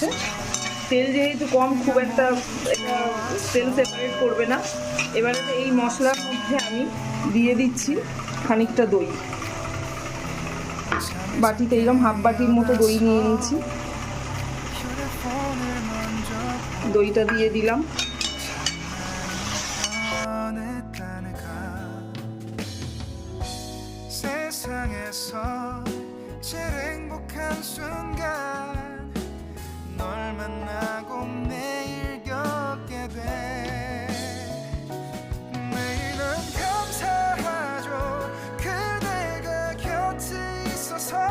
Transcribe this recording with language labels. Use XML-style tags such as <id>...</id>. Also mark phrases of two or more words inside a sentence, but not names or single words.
<bn>তেল যেহেতু কম, খুব একটা এটা তেল সেপারেট করবে না। এবারে এই মশলার মধ্যে আমি দিয়ে দিচ্ছি খানিকটা দই। বাটিতে এরকম হাফ বাটির মতো দই নিয়ে নিয়েছি। দইটা দিয়ে দিলাম।</bn> <ko>제일 행복한 순간 널 만나고 매일 겪게 돼 매일은 감사하죠 그대가 곁에 있어서</ko>